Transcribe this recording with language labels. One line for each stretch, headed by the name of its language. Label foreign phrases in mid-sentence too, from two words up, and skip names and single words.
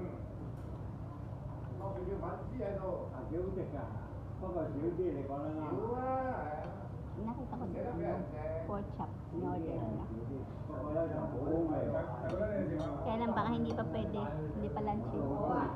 Cantonese: 落邊叫粉絲喺度。啊，幾好食㗎，不過少啲，你講得啱。少啊，係啊。
Filipino: Nakita ko dito
English: pork chop.
Filipino: In-order na.
Cantonese: 不過咧就好味。
Filipino: Kaya lang baka hindi pa pwede. Hindi pa lunch yun.